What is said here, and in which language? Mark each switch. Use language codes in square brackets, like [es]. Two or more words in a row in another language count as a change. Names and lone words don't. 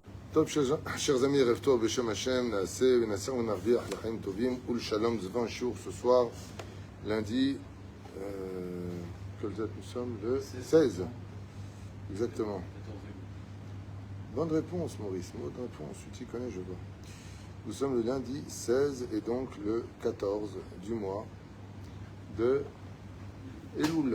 [he] טוב, [fr] chers amis, [he] ערב טוב בשם השם, נעשה ונעשה ונרוויח לחיים טובים ולשלום. [fr] Nous avons un jour ce soir, lundi, quelle date nous sommes? Le 16. Exactement. Bonne réponse, Maurice. Bonne réponse. Tu connais, je vois. Nous sommes le lundi 16 et donc le 14 du mois de Elul.